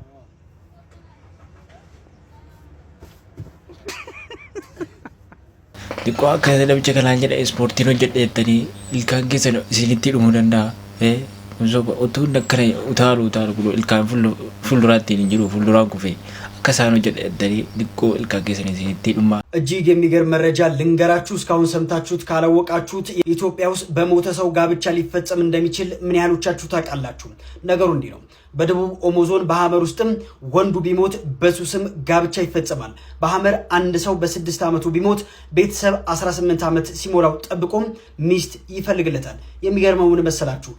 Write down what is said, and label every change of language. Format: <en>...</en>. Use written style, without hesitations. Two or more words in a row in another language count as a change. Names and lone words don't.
<om>Xiqqoo akka namicha kanaan jedha ispoortiin hojjedheettanii ilkaan keessan isinitti dhumuu danda'a. Utuu akkana utaalu kun ilkaan fuulduraatti hin jiru fuulduraan kufee akka isaan hojjedheettanii xiqqoo ilkaan keessan isinitti dhuma.</om> <am>እጅግ የሚገርም መረጃ ልንገራችሁ። እስካሁን ሰምታችሁት ካላወቃችሁት ኢትዮጵያ ውስጥ በሞተ ሰው ጋብቻ ሊፈጸም እንደሚችል ምን ያህሎቻችሁ ታውቃላችሁ? ነገሩ እንዲህ ነው። በደቡብ ኦሞ ዞን በሐመር ውስጥም ወንዱ ቢሞት በሱ ስም ጋብቻ ይፈጸማል። በሐመር አንድ ሰው በ6 ዓመቱ ቢሞት ቤተሰብ 18 ዓመት ሲሞላው ጠብቆም ሚስት ይፈልግለታል። የሚገርመው ምን መሰላችሁ?</am>